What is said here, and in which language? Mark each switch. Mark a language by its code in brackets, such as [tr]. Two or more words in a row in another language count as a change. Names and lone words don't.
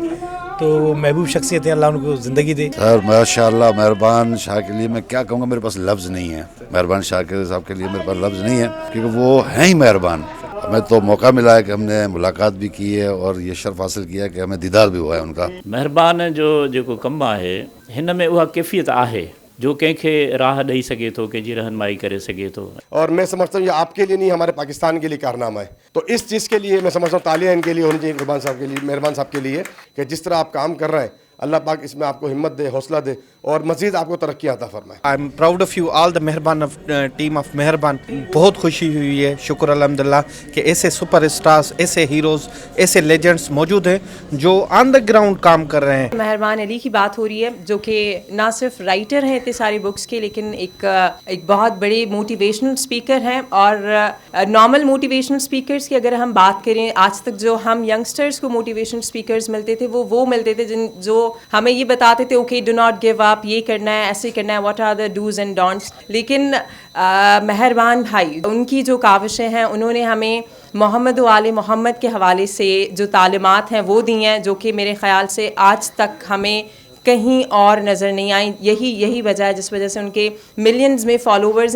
[ur] تو محبوب شخصیت ہے، اللہ ان کو زندگی دے. سر ماشاءاللہ مہربان شاہ کے لیے میں کیا کہوں گا، میرے پاس لفظ نہیں ہے. مہربان شاہ صاحب کے لیے میرے پاس لفظ نہیں ہے، کیونکہ وہ ہیں ہی مہربان. ہمیں تو موقع ملا ہے کہ ہم نے ملاقات بھی کی ہے اور یہ شرف حاصل کیا ہے کہ ہمیں دیدار بھی ہوا ہے ان کا. [sd] مہربان جو جيڪو ڪم آهي هن ۾ اها ڪيفيت آهي جو ڪنهن کي راهه ڏيئي سگهي ٿو، ڪنهن جي رهنمائي ڪري سگهي ٿو. [ur] اور میں سمجھتا ہوں یہ آپ کے لیے نہیں، ہمارے پاکستان کے لیے کارنامہ ہے. تو اس چیز کے لیے میں سمجھتا ہوں تالیاں ان کے لیے ہونی چاہیے، مہربان صاحب کے لیے، مہربان صاحب کے لیے، کہ جس طرح آپ کام کر رہے ہیں اللہ پاک اس میں آپ کو ہمت دے، حوصلہ دے اور مزید آپ کو ترقی عطا فرمائے. [en] I am proud of you all the Mehrban team of Mehrban. [ur] بہت خوشی ہوئی ہے، شکر الحمدللہ کہ ایسے [en] super stars, [ur] ایسے ہیروز، ایسے لیجنڈس موجود ہیں جو [en] on the ground [ur] کام کر رہے ہیں. مہربان علی کی بات ہو رہی ہے، جو کہ نہ صرف رائٹر ہیں اتنے ساری بکس کے، لیکن ایک بہت بڑے [en] motivational speaker [ur] ہیں. اور نارمل [en] motivational speakers [ur] کی اگر ہم بات کریں، آج تک جو ہم ینگسٹرز کو [en] motivational speakers [ur] ملتے تھے وہ ملتے تھے جو ہمیں یہ بتاتے تھے [en] okay do not give up, [ur] یہ کرنا ہے، ایسے کرنا ہے، [en] what are the dos and don'ts. [ur] لیکن مہربان بھائی ان کی جو کاوشیں ہیں، انہوں نے ہمیں محمد و آل محمد کے حوالے سے جو تعلیمات ہیں وہ دی ہیں، جو کہ میرے خیال سے آج تک ہمیں کہیں اور نظر نہیں آئیں. یہی وجہ ہے جس وجہ سے ان کے ملینز میں فالوورز ہیں.